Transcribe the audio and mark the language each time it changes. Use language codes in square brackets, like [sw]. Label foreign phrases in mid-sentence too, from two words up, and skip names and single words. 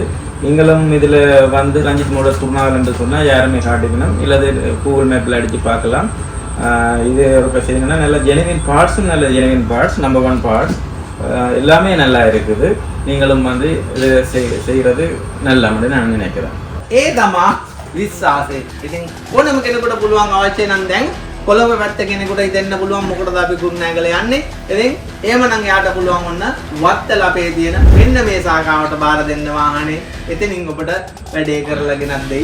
[ta] நீங்களும் இதில் வந்து ரஞ்சித் மோட்டர்ஸ் குருநாகல் சொன்னால் யாருமே காட்டிக்கணும், இல்லை கூகுள் மேப்பில் அடித்து பார்க்கலாம். இது ஒரு பிரச்சனைனா நல்ல [en] genuine parts [ta] நல்ல [en] genuine parts, [ta] நம்பர் 1 பார்ட்ஸ் எல்லாமே நல்லா இருக்குது. நீங்களும் வந்து இது செய்கிறது நல்ல மாதிரி நான் நினைக்கிறேன். [si] ඒ තමා විශ්වාසය. ඉතින් ඕනම කෙනෙකුට පුළුවන් අවශ්‍ය නම් දැන් කොළඹ පැත්ත කෙනෙකුට හිතෙන්න පුළුවන් මොකටද අපි කුරුණෑගල යන්නේ. ඉතින් එහෙමනම් යාට පුළුවන් ඔන්න වත්තල අපේ තියෙන මෙන්න මේ සාකාවට බාර දෙන්න වාහනේ. එතනින් ඔබට වැඩේ කරලා ගෙනත් දෙයි.